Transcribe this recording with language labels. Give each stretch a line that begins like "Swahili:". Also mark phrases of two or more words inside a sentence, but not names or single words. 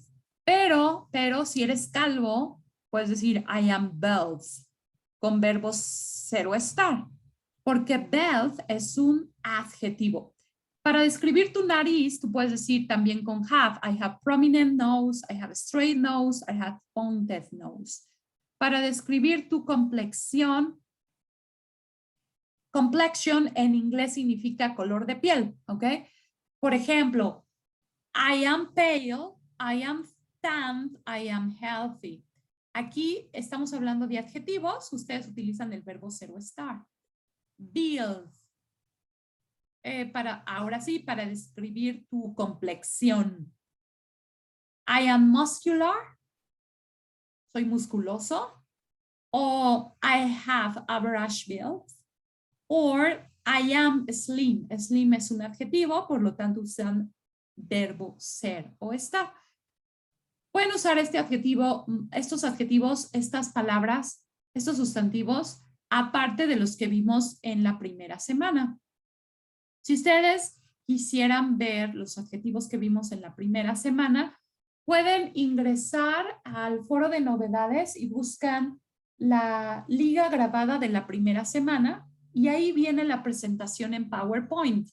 Spanish: Pero si eres calvo, puedes decir
English: I am bald,
Spanish: con verbos ser o estar, porque bald es un adjetivo. Para describir tu nariz, tú puedes decir también con have.
English: I have prominent nose, I have straight nose, I have pointed nose.
Spanish: Para describir tu complexión, complexion en inglés significa color de piel, ¿ok? Por ejemplo,
English: I am pale, I am tanned, I am healthy.
Spanish: Aquí estamos hablando de adjetivos, ustedes utilizan el verbo ser o estar. Build. Ahora sí, para describir tu complexión.
English: I am muscular.
Spanish: Soy musculoso.
English: O I have average build. Or I am slim.
Spanish: Slim es un adjetivo, por lo tanto usan verbo ser o estar. Pueden usar este adjetivo, estos adjetivos, estas palabras, estos sustantivos, aparte de los que vimos en la primera semana. Si ustedes quisieran ver los adjetivos que vimos en la primera semana, pueden ingresar al foro de novedades y buscan la liga grabada de la primera semana y ahí viene la presentación en PowerPoint.